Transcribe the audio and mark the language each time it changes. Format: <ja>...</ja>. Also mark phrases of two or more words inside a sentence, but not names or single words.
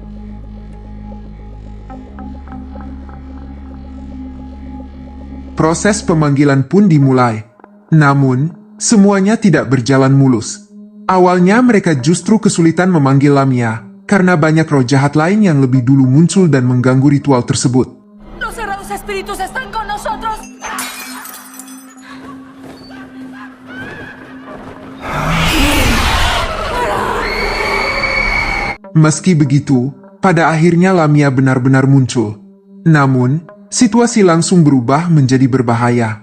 <id>Proses pemanggilan pun dimulai. Namun, semuanya tidak berjalan mulus. Awalnya mereka justru kesulitan memanggil Lamia, karena banyak roh jahat lain yang lebih dulu muncul dan mengganggu ritual tersebut.</id> <es>Los cerrados espíritus están con nosotros.</es> <id>Meski begitu, pada akhirnya Lamia benar-benar muncul. Namun, situasi langsung berubah menjadi berbahaya.</id>